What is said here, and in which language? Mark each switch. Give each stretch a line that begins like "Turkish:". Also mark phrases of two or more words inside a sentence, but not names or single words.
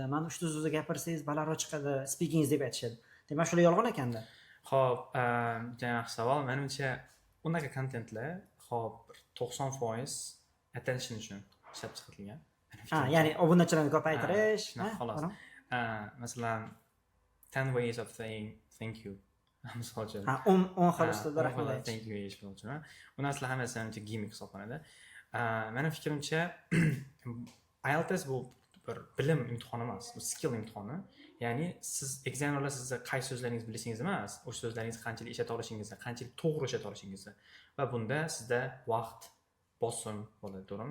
Uzbek: Mana 3 ta so'zni gapirsangiz, balandroq chiqadi, speakingiz deb aytishadi. Demak, shular yolg'on ekanda. Xo'p, yaxshi savol. Menimcha unaqa kontentlar, xo'p, 90% attention uchun ishlab chiqarilgan. Ya'ni obunachilarni ko'paytirish, xolos.
English: Masalan, 10 ways of saying thank you.
Uzbek: Misol uchun. 10 xil usulda rahmat aytish.
English: Thank you
Uzbek: deyish uchun. Bu narsalar hammasi ancha gimmick hisoblanadi. Mening fikrimcha IELTS bu bir bilim imtihoni emas, bu skill imtihoni. Ya'ni siz examinerlar sizga qaysi so'zlaringizni bilsangiz emas, o'sha so'zlaringizni qanchalik ishlata olishingizni, qanchalik to'g'ri ishlata olishingizni va bunda sizda vaqt bosim bo'ladi, to'g'rimi?